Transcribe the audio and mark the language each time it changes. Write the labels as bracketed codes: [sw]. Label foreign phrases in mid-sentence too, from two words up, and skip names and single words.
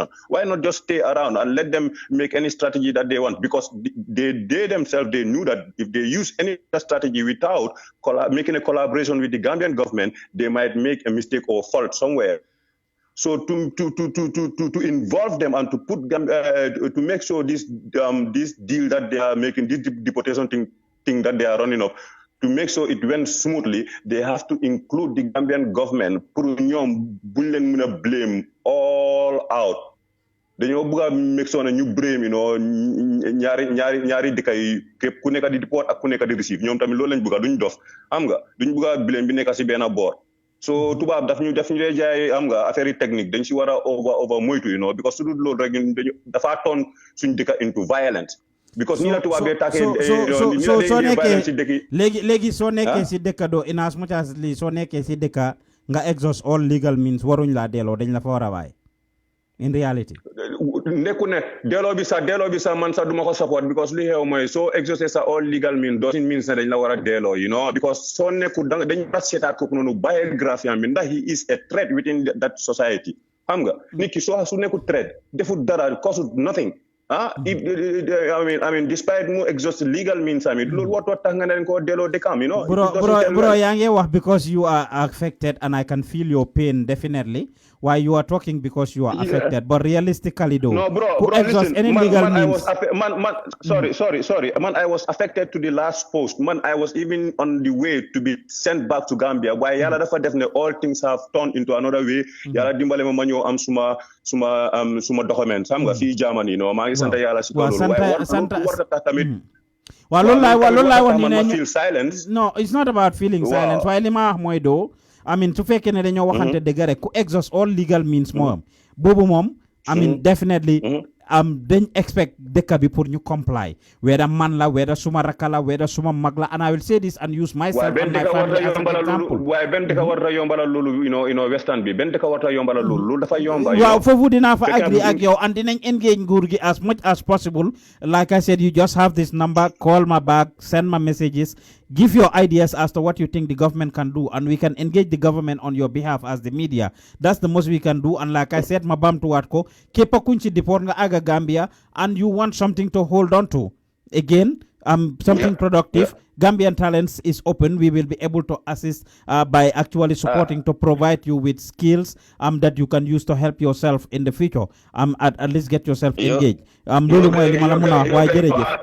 [en] Why not just stay around and let them make any strategy that they want? Because they themselves, they knew that if they use any strategy without making a collaboration with the Gambian government, they might make a mistake or fault somewhere. So to involve them and to put to make sure this deal that they are making, this deportation thing that they are running up, to make sure it went smoothly, they have to include the Gambian government [wo] pour ñoom buñ leen mën a [en] blame all out. [wo] dañoo bëgg a [en] make sure [wo] ne ñu brame ñaari dëkk yi képp ku nekk di deport ak ku nekk di receive ñoom tamit loolu lañ bëgg duñ dof xam nga duñ bëgg a blame bi nekk si benn boor so tubaab daf ñu dee jaay xam nga affaire yi technique dañ si war a over moytu because su dul loolu rek dañu dafa toon suñ dëkk [en] into violence [wo] because ni la tubaab bee tàkkee soo nekkee léegi soo nekkee si dëkk doo [en] in as much as [wo] lii soo nekkee si dëkk nga exhaust [en] all legal means [wo] waruñ laa delloo dañ la fa war a bàyyi [en] in reality [wo] nekku ne delloo bi sax man sax duma ko support because li xew mooy soo exhausté sa [en] all legal means doesn't mean [wo] ne dañ la war a delloo because soo nekku dañ war a seetaat kooku noonu biographie am bi ndax [en] he is a threat within that society [wo] xam nga nit ki su nekku threat defut dara [en] cause nothing I mean despite [wo] mu exhaust [en] legal means [wo] loolu warut tax nga ne ko delloo dëkkam [en] bro [wo] yaa ngi wax [en] because you are affected and I can feel your pain definitely why you are talking because you are affected but realistically though no bro exhaust any legal means sorry I was affected to the last post I was even on the way to be sent back to Gambia [wo] waaye yàlla dafa def ne [en] all things have turned into another way [wo] yàlla dimbale ma ñëw am suma [en] documents [wo] xam nga fii [en] Germany [wo] maa ngi sant yàlla si loolu waaye war tax tamit waaw loolu laay wax ni ne [en] feel silence no it's not about feeling silence [wo] waaye li ma wax mooy doo [en] I mean [wo] su fekkee ne dañoo waxante dëgg rek ku [en] exhaust all legal means [wo] moom boobu moom [en] I mean definitely dañ expect [wo] dëkk bi pour ñu [en] comply whether [wo] man la [en] whether [wo] suma rakka la [en] whether [wo] suma mag la [en] and I will say this and use myself and my family as an example [wo] waaye benn dëkk war a yombalal loolu western bi benn dëkk war a yombalal loolu dafa yomba waaw foofu dinaa fa [en] agree [wo] ak yow [en] and [wo] dinañ engage nguur gi [en] as much as possible like I said you just have this number call my back send my messages give your ideas as to what you think the government can do and we can engage the government on your behalf as the media that's the most we can do and like I said [wo] ma bamtuwaat ko képp kuñ ci deport nga aga Gambia [en] and you want something to hold on to again something productive Gambian Talents is open we will be able to assist by actually supporting to provide you with skills that you can use to help yourself in the future at least get yourself engaged [wo] loolu mooy li ma la mën a wax waaye jërëjëf